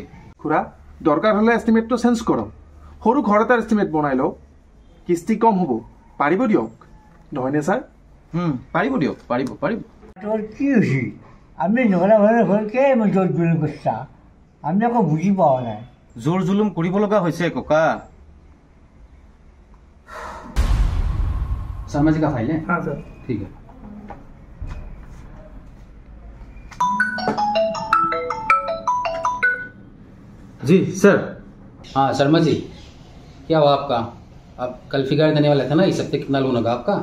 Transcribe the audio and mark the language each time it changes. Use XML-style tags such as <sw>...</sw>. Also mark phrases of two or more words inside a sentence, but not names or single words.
<as>খুৰা, দৰকাৰ হ'লে এষ্টিমেটটো চেঞ্জ কৰক, সৰু ঘৰ এটাৰ এষ্টিমেট বনাই লওক, কিস্তি কম হ'ব, পাৰিব দিয়ক, নহয়নে ছাৰ? পাৰিব দিয়ক, পাৰিব পাৰিব। তোৰ কি হৈছে? আমি নগলা ঘৰে ঘৰকে জোৰ জুলুম কৰিছা, আমি আকৌ বুজি পোৱা নাই। জোৰ জুলুম কৰিব লগা হৈছে ককা।</as> <hi>शर्मा जी का फाइल है? हाँ सर। ठीक है। जी सर। हाँ शर्मा जी, क्या हुआ आपका? आप कल फिगर देने वाले थे ना, इस हफ्ते कितना लोन होगा आपका?</hi>